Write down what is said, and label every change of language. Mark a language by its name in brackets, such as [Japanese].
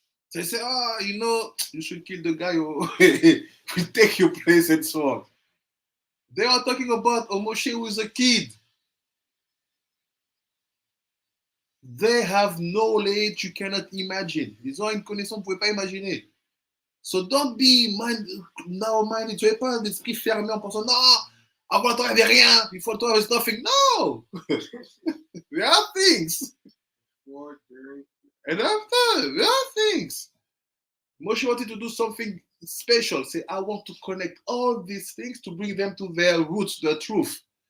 [English] So they say, you should kill the guy who will take your place and so on. They are talking about a Moshe who is a kid. They have knowledge you cannot imagine. [French] Ils ont une connaissance que vous ne pouvez pas imaginer. [English] So don't be narrow-minded. [French] Tu n'avez pas d'esprit fermé en pensant, non, avant toi, il n'y avait rien. [English] Before toi, there's nothing. No! There are things. And after, there are things. Moshe wanted to do something special. Say, I want to connect all these things to bring them to their roots, their truth.